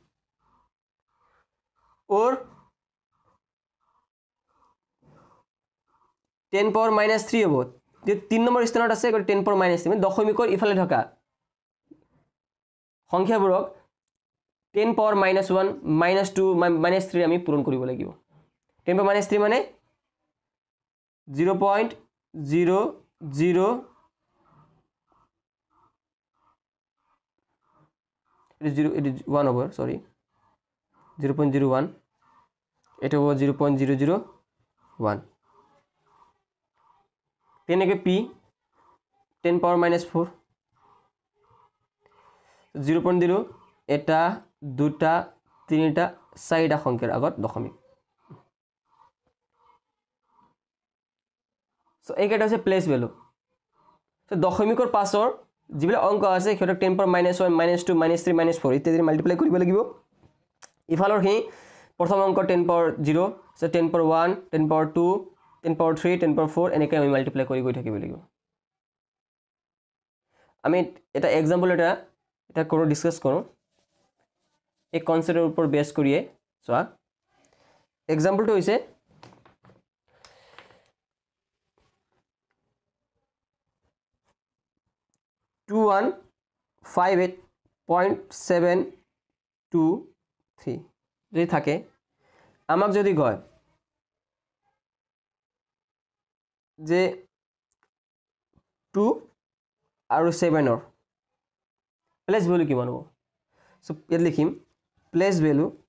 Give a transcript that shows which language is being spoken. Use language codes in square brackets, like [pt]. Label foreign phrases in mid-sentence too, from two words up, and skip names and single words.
[as] और 10 power -3 হ'ব যে 3 নম্বৰ স্থানত আছে 10 power -3 মানে দশমিকৰ ইফালে থকা সংখ্যাবোৰক 10 power -1 -2 -3 আমি পূৰণ কৰিব লাগিব 10 power -3 মানে 0.00 [en] it is 1 over sorry [as] 0.01 এটা হ'ব 0.001 তেনেকৈ p 10 [en] power minus [as] 4 0 পইণ্ট দিলোঁ এটা দুটা তিনিটা চাৰিটা সংখ্যাৰ আগত দশমিক সো এইকেইটা হৈছে [en] place value [as] সো দশমিকৰ পাছৰ যিবিলাক অংক আছে সিহঁতক 10 [en] power minus 1 minus 2 minus 3 minus 4 [as] ইত্যাদি মাল্টিপ্লাই কৰিব লাগিব ইফালৰ হি প্ৰথম অংক 10 power 0 সো 10 power 1 10 power 2 10 power 3 10 power 4 এনেকৈ আমি মাল্টিপ্লাই কৰি গৈ থাকিব লাগিব আমি এটা এক্সাম্পল এটা কৰোঁ ডিসকাস কৰোঁ এই কনসেপ্টৰ ওপৰত বেস কৰিয়ে চোৱা এক্সাম্পলটো হৈছে 2158.723 যদি থাকে আমাক যদি কয় যে 2 আৰু 7 ৰ [en] place value [as] কিমান হ'ব সো ইয়াত লিখিম [en] place value